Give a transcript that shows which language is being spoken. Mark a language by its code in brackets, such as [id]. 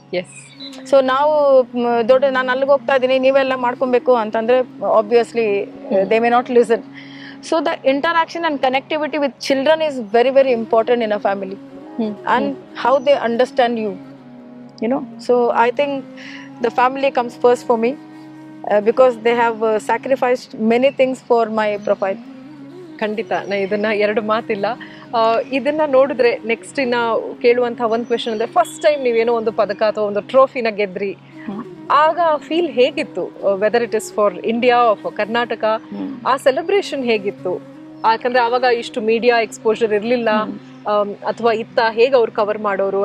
[en] Yes. [kn] So ನಾವು ನಾನು ಅಲ್ಲಿಗೆ ಹೋಗ್ತಾ ಇದ್ದೀನಿ, ನೀವೆಲ್ಲ ಮಾಡ್ಕೊಬೇಕು ಅಂತಂದ್ರೆ [en] Obviously they may not listen. So the interaction and connectivity with children is very very important in a family, and how they understand you, you know. So I think the family comes first for me, because they have sacrificed many things for my profile. [kn] ಖಂಡಿತ, ಇದನ್ನ ಎರಡು ಮಾತಿಲ್ಲ. ಇದನ್ನ ನೋಡಿದ್ರೆ next ಇನ್ನ ಕೇಳುವಂತಹ ಒಂದು question ಅಂದ್ರೆ, ಫಸ್ಟ್ ಟೈಮ್ ನೀವೇನೋ ಒಂದು ಪದಕ ಅಥವಾ ಒಂದು ಟ್ರೋಫಿನ ಗೆದ್ರಿ, ಆಗ ಫೀಲ್ ಹೇಗಿತ್ತು? [en] whether it is for India for Karnataka, [kn] ಆ ಸೆಲೆಬ್ರೇಷನ್ ಹೇಗಿತ್ತು? ಯಾಕಂದ್ರೆ ಆವಾಗ ಇಷ್ಟು ಮೀಡಿಯಾ ಎಕ್ಸ್ಪೋಜರ್ ಇರಲಿಲ್ಲ, ಅಥವಾ ಇತ್ತ ಹೇಗೆ ಅವ್ರು ಕವರ್ ಮಾಡೋರು?